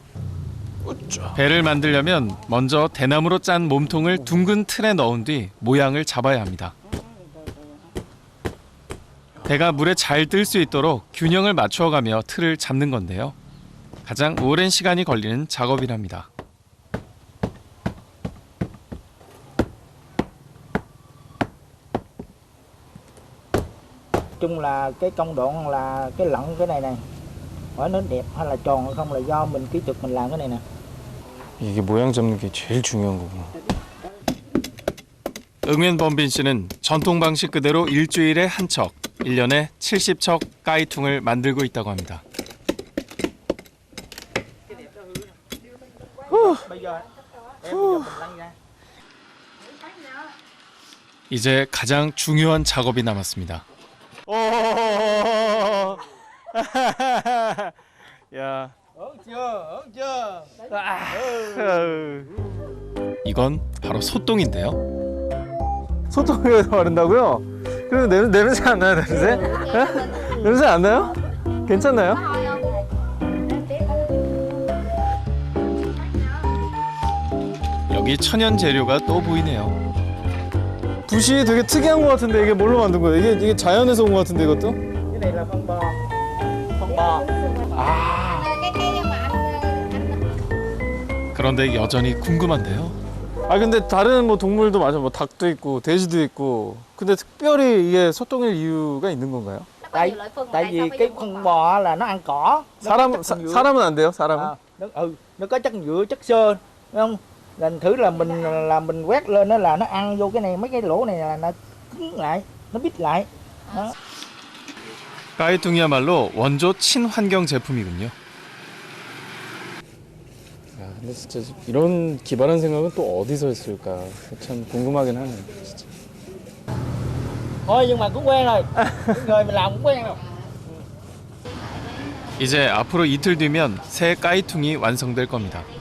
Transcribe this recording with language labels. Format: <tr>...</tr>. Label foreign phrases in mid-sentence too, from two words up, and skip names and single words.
<ko>배를 만들려면 먼저 대나무로 짠 몸통을 둥근 틀에 넣은 뒤 모양을 잡아야 합니다. 배가 물에 잘 뜰 수 있도록 균형을 맞추어가며 틀을 잡는 건데요. 가장 오랜 시간이 걸리는 작업이랍니다.</ko> <vi>Chung là cái công đoạn là cái lặn cái này hỏi nó đẹp hay là tròn hay không là do mình kỹ thuật mình làm cái này nè.</vi> <ko>이게 모양 잡는 게 제일 중요한 거구나. 응면 번빈 씨는 전통 방식 그대로 일주일에 한 척, 1년에 70척 까이퉁을 만들고 있다고 합니다.</ko> <vi>Bây giờ mình lăn ra.</vi> <ko>이제 가장 중요한 작업이 남았습니다. 오. 야. 엉켜. 이건 바로 소똥인데요. 소똥을 바른다고요? 그리고 냄새 안 나요, 냄새? 냄새 안 나요? 괜찮나요? 여기 천연 재료가 또 보이네요. 붓이 되게 특이한 것 같은데 이게 뭘로 만든 거예요? 이게 자연에서 온 것 같은데 이것도?</ko> <vi>Cái này là phân bò. Phân bò.</vi> <ko>그런데 여전히 궁금한데요. 아 근데 다른 뭐 동물도 맞아, 뭐 닭도 있고 돼지도 있고. 근데 특별히 이게 소똥일 이유가 있는 건가요?</ko> <vi>Tại vì cái phân bò là nó ăn cỏ. Nó có chất dinh dưỡng.</vi> <ko>사람은 안 돼요? 사람은?</ko> <vi>Nó có chất dinh dưỡng, chất xơ, đúng không? Lần thử là mình quét lên đó là nó ăn vô cái này, mấy cái lỗ này là nó cứng lại, nó bít lại. đó.</vi> <ko>까이퉁이야말로 원조 친환경 제품이군요. 야, 근데 진짜 이런 기발한 생각은 또 어디서 했을까? 참 궁금하긴 하네, 진짜.</ko> <vi>Thôi nhưng mà cũng quen rồi. Cái người mình làm cũng quen rồi.</vi> <ko>이제 앞으로 이틀 뒤면 새 까이퉁이 완성될 겁니다.</ko>